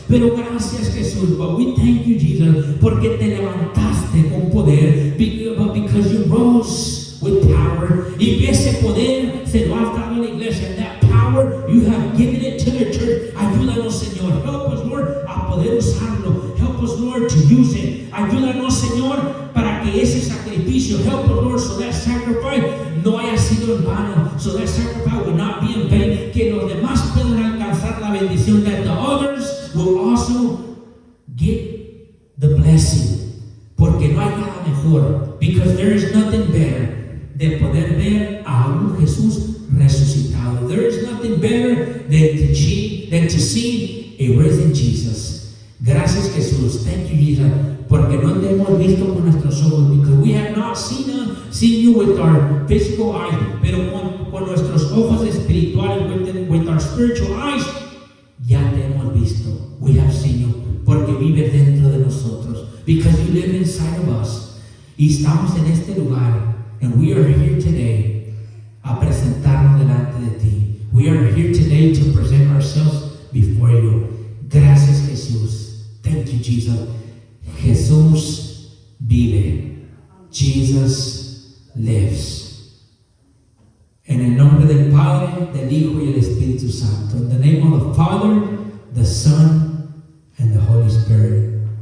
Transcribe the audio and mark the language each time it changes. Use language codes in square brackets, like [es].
[es] Pero gracias, Jesús. [en] But we thank you, Jesus, [es] porque te levantaste con poder, [en] because you rose with power. [es] Y ese poder se lo has dado a la iglesia. [en] And that power, you have given it to the church. [es] Ayúdanos, Señor. [en] Help us, Lord, [es] a poder usarlo. [en] Help us, Lord, to use it. [es] Ayúdanos, Señor, para que ese sacrificio, [en] help us, Lord, so that sacrifice [es] no haya sido en vano. [en] So that sacrifice will not be in vain. [es] Que los demás puedan alcanzar la bendición. [en] That the others will also get the blessing. [es] Porque no hay nada mejor. [en] Because there is nothing better [es] de poder ver a un Jesús resucitado. [en] There is nothing better than to see a risen Jesus. [es] Gracias, Jesús. [en] Thank you, Jesus. [es] Porque no te hemos visto con nuestros ojos. [en] Because we have not seen you with our physical eyes. [es] Pero con nuestros ojos espirituales, [en] with our spiritual eyes, [es] ya te hemos visto. [en] We have seen you. [es] Porque vives dentro de nosotros. [en] Because you live inside of us. [es] Y estamos en este lugar. [en] And we are here today [es] a presentarnos delante de ti. [en] We are here today to present ourselves before you. [es] Gracias, Jesús. [en] Thank you, Jesus. [es] Jesús vive. [en] Jesus lives. [es] En el nombre del Padre, del Hijo y del Espíritu Santo. [en] In the name of the Father, the Son, and the Holy Spirit.